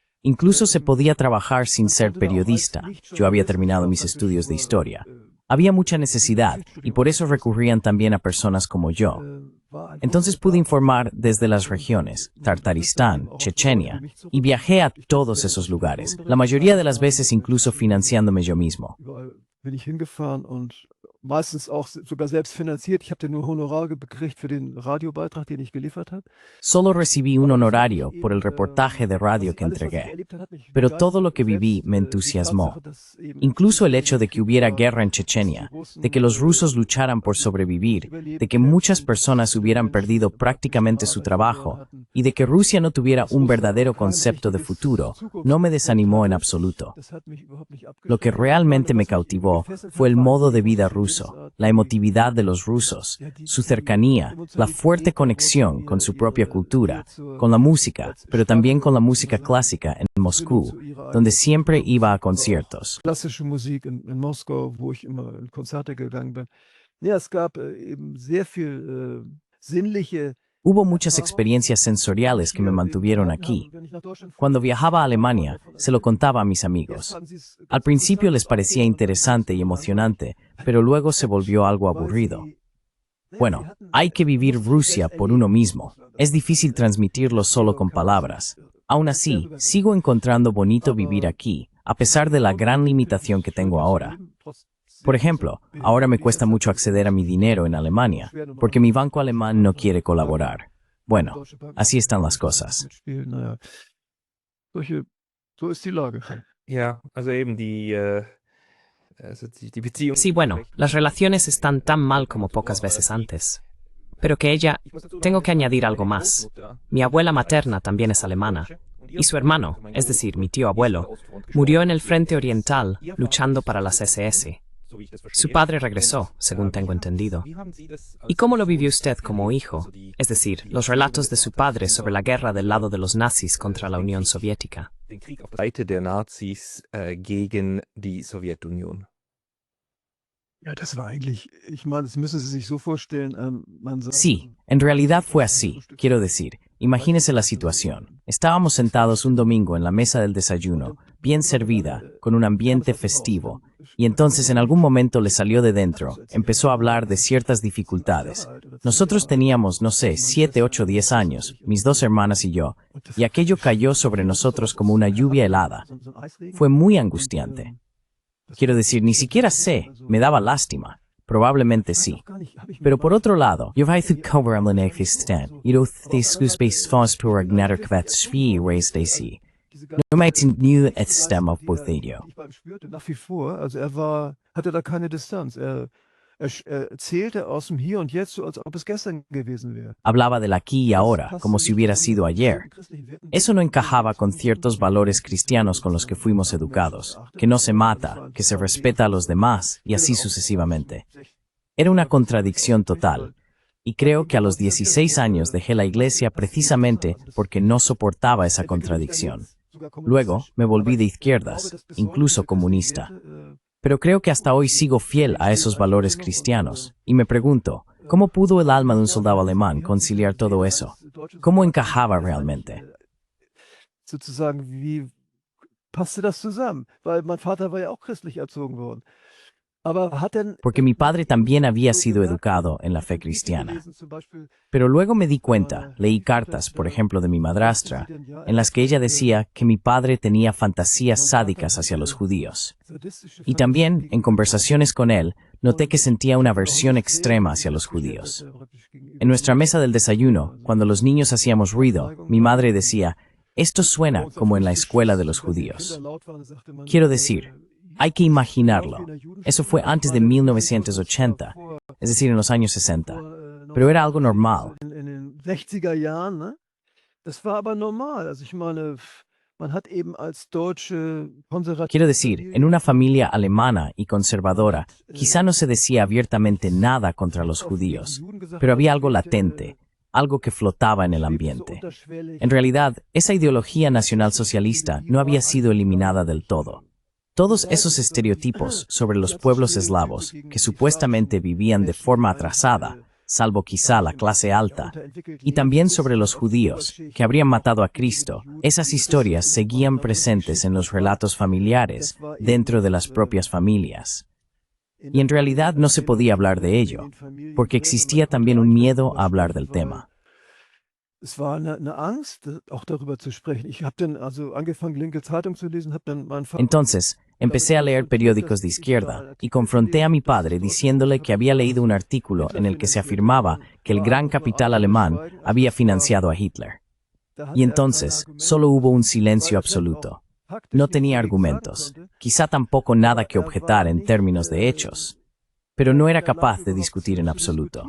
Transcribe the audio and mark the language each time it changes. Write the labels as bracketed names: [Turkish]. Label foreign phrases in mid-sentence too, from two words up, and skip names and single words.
[Spanish] Incluso se podía trabajar sin ser periodista. Yo había terminado mis estudios de historia. Había mucha necesidad y por eso recurrían también a personas como yo. Entonces pude informar desde las regiones, Tartaristán, Chechenia, y viajé a todos esos lugares, la mayoría de las veces incluso financiándome yo mismo. [German] Bin ich hingefahren und meistens auch sogar selbst finanziert. Ich habe dann nur Honorare gekriegt für den Radiobeitrag, den ich geliefert habe. [Spanish] Solo recibí un honorario por el reportaje de radio que entregué, pero todo lo que viví me entusiasmó. Incluso el hecho de que hubiera guerra en Chechenia, de que los rusos lucharan por sobrevivir, de que muchas personas hubieran perdido prácticamente su trabajo y de que Rusia no tuviera un verdadero concepto de futuro, no me desanimó en absoluto. Lo que realmente me cautivó fue el modo de vida ruso, la emotividad de los rusos, su cercanía, la fuerte conexión con su propia cultura, con la música, pero también con la música clásica en Moscú, donde siempre iba a conciertos. [German] Klassische Musik in Moskau, wo ich immer in Konzerte gegangen bin. Ja, es gab eben sehr viel sinnliche. [Spanish] Hubo muchas experiencias sensoriales que me mantuvieron aquí. Cuando viajaba a Alemania, se lo contaba a mis amigos. Al principio les parecía interesante y emocionante, pero luego se volvió algo aburrido. Bueno, hay que vivir Rusia por uno mismo. Es difícil transmitirlo solo con palabras. Aún así, sigo encontrando bonito vivir aquí, a pesar de la gran limitación que tengo ahora. Por ejemplo, ahora me cuesta mucho acceder a mi dinero en Alemania, porque mi banco alemán no quiere colaborar. Bueno, así están las cosas. [German] So ist die Lage. Ja, also eben die Beziehung. [Spanish] Sí, bueno, las relaciones están tan mal como pocas veces antes. Pero que ella, tengo que añadir algo más. Mi abuela materna también es alemana. Y su hermano, es decir, mi tío abuelo, murió en el frente oriental luchando para las SS. Su padre regresó, según tengo entendido. ¿Y cómo lo vivió usted como hijo? Es decir, los relatos de su padre sobre la guerra del lado de los nazis contra la Unión Soviética. [German] Den Krieg auf der Seite der Nazis gegen die Sowjetunion. Ja, das war eigentlich, ich meine, das müssen Sie sich so vorstellen, man sagt, [Spanish] Sí, en realidad fue así. Quiero decir, imagínese la situación. Estábamos sentados un domingo en la mesa del desayuno, bien servida, con un ambiente festivo, y entonces en algún momento le salió de dentro, empezó a hablar de ciertas dificultades. Nosotros teníamos, no sé, 7, 8, 10 años, mis dos hermanas y yo, y aquello cayó sobre nosotros como una lluvia helada. Fue muy angustiante. Quiero decir, ni siquiera sé, me daba lástima. Probablemente sí. Pero por otro lado, yo vais a cover am Lenexistan, y do discuspes fast por agnater kvatsvi raised AC. No me new et stem of Bothedio. [German] beim spürte nach wie vor, also hatte da keine Distanz. Er erzählte aus dem Hier und Jetzt, so als ob es gestern gewesen wäre. [Spanish] Hablaba del aquí y ahora, como si hubiera sido ayer. Eso no encajaba con ciertos valores cristianos con los que fuimos educados, que no se mata, que se respeta a los demás, y así sucesivamente. Era una contradicción total. Y creo que a los 16 años dejé la iglesia precisamente porque no soportaba esa contradicción. Luego me volví de izquierdas, incluso comunista. Pero creo que hasta hoy sigo fiel a esos valores cristianos. Y me pregunto, ¿cómo pudo el alma de un soldado alemán conciliar todo eso? ¿Cómo encajaba realmente? [German] Sozusagen, wie passte das zusammen? Weil mein Vater war ja auch christlich erzogen worden. Aber hat denn [Spanish] Porque mi padre también había sido educado en la fe cristiana. Pero luego me di cuenta, leí cartas, por ejemplo, de mi madrastra, en las que ella decía que mi padre tenía fantasías sádicas hacia los judíos. Y también, en conversaciones con él, noté que sentía una aversión extrema hacia los judíos. En nuestra mesa del desayuno, cuando los niños hacíamos ruido, mi madre decía, esto suena como en la escuela de los judíos. Quiero decir, hay que imaginarlo. Eso fue antes de 1980, es decir, en los años 60. Pero era algo normal. [German] in den 60er Jahren, ne? Das war aber normal. Also ich meine, man hat eben als deutsche konservative [Spanish] Quiero decir, en una familia alemana y conservadora, quizá no se decía abiertamente nada contra los judíos, pero había algo latente, algo que flotaba en el ambiente. En realidad, esa ideología nacionalsocialista no había sido eliminada del todo. Todos esos estereotipos sobre los pueblos eslavos, que supuestamente vivían de forma atrasada, salvo quizá la clase alta, y también sobre los judíos, que habrían matado a Cristo. Esas historias seguían presentes en los relatos familiares, dentro de las propias familias. Y en realidad no se podía hablar de ello, porque existía también un miedo a hablar del tema. [German] Es war eine Angst, auch darüber zu sprechen. Ich habe dann also angefangen, linke Zeitung zu lesen, habe dann meinen Vater... [Spanish] Entonces, empecé a leer periódicos de izquierda y confronté a mi padre diciéndole que había leído un artículo en el que se afirmaba que el gran capital alemán había financiado a Hitler. Y entonces, solo hubo un silencio absoluto. No tenía argumentos, quizá tampoco nada que objetar en términos de hechos, pero no era capaz de discutir en absoluto.